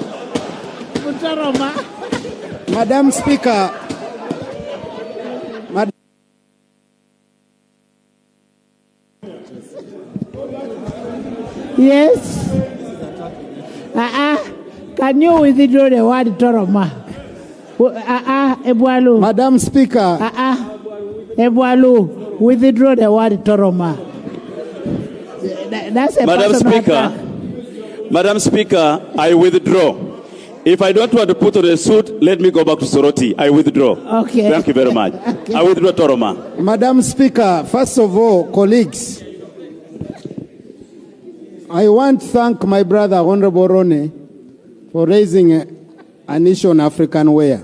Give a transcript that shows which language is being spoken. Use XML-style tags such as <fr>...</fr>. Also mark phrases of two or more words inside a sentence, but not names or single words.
<en>Madam Speaker, Yes. Can you withdraw the word Toroma? Ebwalu. Madam Speaker. Ebwalu, withdraw the word Toroma. That's a Madam Speaker, I withdraw. If I don't want to put on a suit, let me go back to Soroti. I withdraw. Okay. Thank you very much. Okay. I withdraw Toroma. Madam Speaker, first of all, colleagues, I want to thank my brother, Honorable Rone, for raising an issue on African wear.</en>